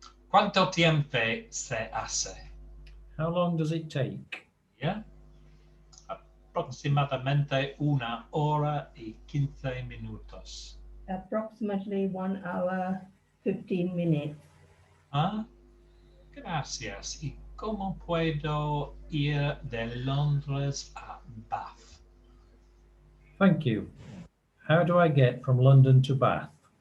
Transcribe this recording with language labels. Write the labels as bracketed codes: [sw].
[es] ¿Cuánto tiempo se hace? [en] How long does it take? Yeah. [es] Aproximadamente 1 hora y 15 minutos. [en] Approximately 1 hour, 15 minutes. [es] Ah, gracias. ¿Y cómo puedo ir de Londres a Bath? [en] Thank you. How do I get from London to Bath?